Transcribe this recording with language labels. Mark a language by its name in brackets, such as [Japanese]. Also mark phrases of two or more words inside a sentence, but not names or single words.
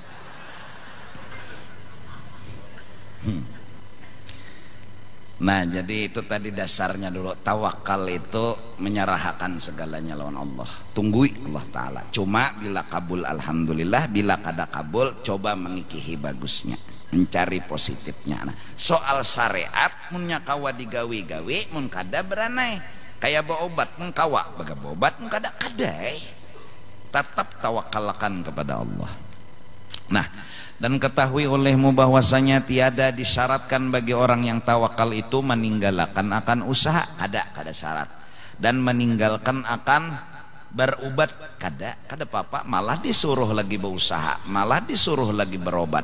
[Indonesian] Nah jadi itu tadi dasarnya dulu, tawakal itu menyerahkan segalanya lawan Allah, tunggui Allah Ta'ala. [Banjar] Cuma bila kabul alhamdulillah, bila kada kabul coba mengikihi bagusnya, mencari positifnya. Nah, soal syariat mun kawa digawi-gawi mun kada beranai, kayak bawa obat mun kawa baga obat mun kada kadai, [Indonesian] tetap tawakalkan kepada Allah. Nah, dan ketahui olehmu bahwasanya tiada disyaratkan bagi orang yang tawakal itu meninggalkan akan usaha, kada syarat, dan meninggalkan akan berubat kada apa-apa, malah disuruh lagi berusaha, malah disuruh lagi berobat.